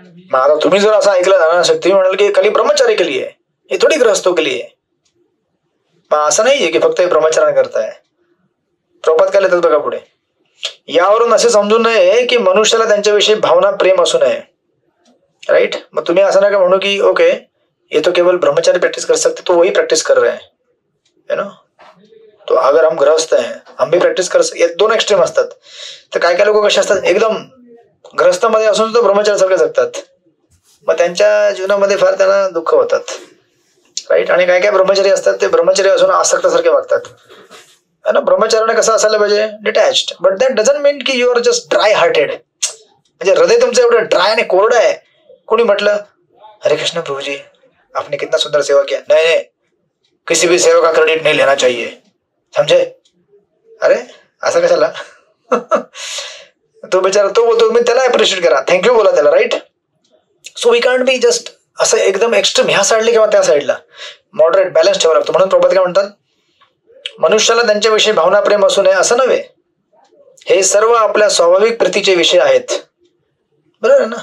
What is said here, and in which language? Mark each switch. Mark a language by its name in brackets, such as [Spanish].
[Marathi] मग आता तुम्ही जर असं ऐकलं अनासक्ती म्हणाल की [Hindi] खाली ब्रह्मचारी के लिए, हे थोडी गृहस्थों के लिए. [Marathi] असं नाहीये की फक्त हे ब्रह्मचर्य करताय. प्रभुपाद काय लिहितात बघा पुढे, यावरून असे समजू नये की मनुष्याला त्यांच्याविषयी भावना प्रेम असू नये. [English] Right. [Marathi] मग तुम्ही असं नका म्हणू की [Hindi] ओके ये तो केवल ब्रह्मचारी प्रैक्टिस कर सकते, तो वही प्रैक्टिस कर रहे हैं, है ना. तो अगर हम गृहस्थ हैं हम भी प्रॅक्टिस कर सकते. [Marathi] दोन एक्स्ट्रीम असतात. तर काय काय लोक कसे असतात, एकदम ग्रहस्थामध्ये असून सुद्धा ब्रह्मचार्यासारखे जगतात. मग त्यांच्या जीवनामध्ये फार त्यांना दुःख होतात. राईट. आणि काय काय ब्रह्मचारी असतात ते ब्रह्मचारी असून आसक्तासारखे वागतात. है ना. ब्रह्मचार्याने कसं असायला पाहिजे, डिटॅच्ड. [English] But that doesn't mean की you are just dry hearted. [Marathi] म्हणजे हृदय तुमचं एवढं ड्राय आणि कोरडं आहे. कोणी म्हटलं [Hindi] हरे कृष्ण प्रभुजी आपने कितना सुंदर सेवा किया, नहीं नहीं किसी भी सेवा का क्रेडिट नहीं लेना चाहिए, समझे. [Marathi] अरे असं कशाला. तो बिचारा तो बोलतो मी त्याला अप्रिशिएट करा, थँक्यू बोला त्याला. Right. [English] so we can't be just [Marathi] असं एकदम एक्स्ट्रीम ह्या साईडला किंवा त्या साईडला. मॉडरेट बॅलन्स ठेवावा लागतो. म्हणून प्रभुपाद काय म्हणतात, मनुष्याला त्यांच्याविषयी भावना प्रेम असू नये असं नव्हे, हे सर्व आपल्या स्वाभाविक प्रीतीचे विषय आहेत. बरोबर आहे ना.